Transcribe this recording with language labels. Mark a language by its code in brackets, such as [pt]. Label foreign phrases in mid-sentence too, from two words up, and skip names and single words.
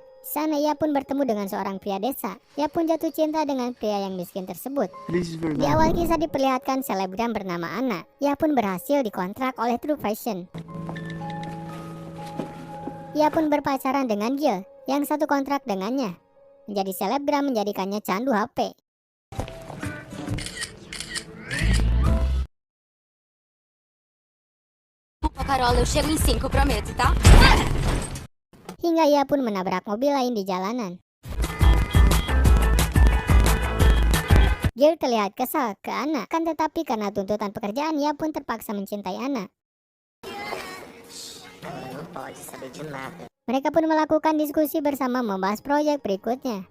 [id] Di sana ia pun bertemu dengan seorang pria desa. Ia pun jatuh cinta dengan pria yang miskin tersebut. Di awal kisah diperlihatkan selebgram bernama Anna. Ia pun berhasil dikontrak oleh True Fashion. Ia pun berpacaran dengan Gil yang satu kontrak dengannya. Menjadi selebgram menjadikannya candu HP. [pt] Carola, eu chego em 5, prometo, tá? [id] Hingga ia pun menabrak mobil lain di jalanan. Gil terlihat kesal ke Anna, kan tetapi karena tuntutan pekerjaan ia pun terpaksa mencintai Anna. Mereka pun melakukan diskusi bersama membahas proyek berikutnya.